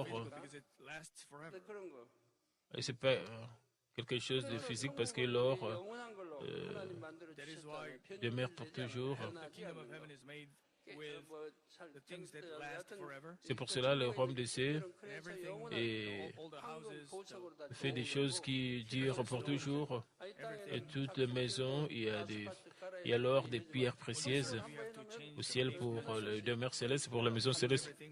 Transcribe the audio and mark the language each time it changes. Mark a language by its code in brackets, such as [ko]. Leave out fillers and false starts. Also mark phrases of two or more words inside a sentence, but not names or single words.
[ko] 그런 거. [fr] Et c'est pas quelque chose de physique parce que l'or [ko] 영원한 걸로 하나님 만들어 주셨잖아요. [fr] demeure pour toujours. C'est pour cela le royaume des cieux fait des choses qui durent pour toujours. Et toutes les maisons, il y a l'or des pierres précieuses au ciel pour le demeure céleste, pour la maison céleste.